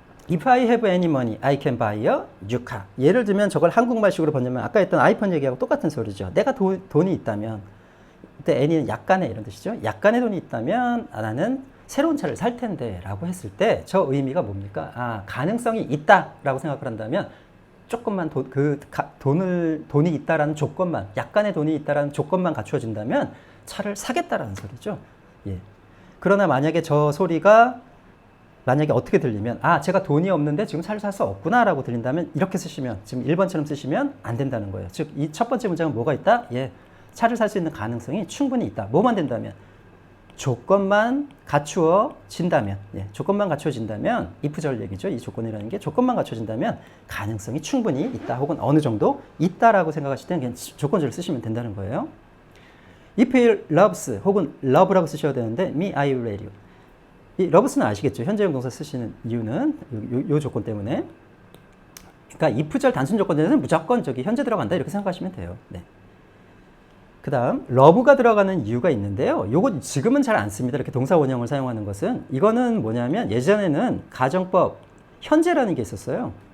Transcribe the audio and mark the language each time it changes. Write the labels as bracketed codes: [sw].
[en] If I have any money, I can buy a new car. [ko] 예를 들면 저걸 한국말식으로 번역하면 아까 했던 아이폰 얘기하고 똑같은 소리죠. 내가 돈이 있다면 그때 any는 약간의 이런 뜻이죠. 약간의 돈이 있다면 나는 새로운 차를 살 텐데 라고 했을 때 저 의미가 뭡니까? 아, 가능성이 있다라고 생각을 한다면 조금만 돈이 있다라는 조건만, 약간의 돈이 있다라는 조건만 갖추어진다면 차를 사겠다라는 소리죠. 예. 그러나 만약에 저 소리가 만약에 어떻게 들리면 아 제가 돈이 없는데 지금 차를 살 수 없구나 라고 들린다면 이렇게 쓰시면 지금 1번처럼 쓰시면 안 된다는 거예요. 즉 이 첫 번째 문장은 뭐가 있다? 예, 차를 살 수 있는 가능성이 충분히 있다. 뭐만 된다면? 조건만 갖추어진다면 예, 조건만 갖추어진다면 if절 얘기죠. 이 조건이라는 게 조건만 갖춰진다면 가능성이 충분히 있다 혹은 어느 정도 있다라고 생각하실 때는 그냥 조건절을 쓰시면 된다는 거예요. [en] If he loves [ko] 혹은 love라고 쓰셔야 되는데 [en] me, I will you. [ko] 이 love스는 아시겠죠? 현재형 동사 쓰시는 이유는 요 조건 때문에. 그러니까 if절 단순 조건에는 무조건 현재 들어간다 이렇게 생각하시면 돼요. 네. 그 다음 love가 들어가는 이유가 있는데요. 요거 지금은 잘 안 씁니다. 이렇게 동사 원형을 사용하는 것은. 이거는 뭐냐면 예전에는 가정법 현재라는 게 있었어요.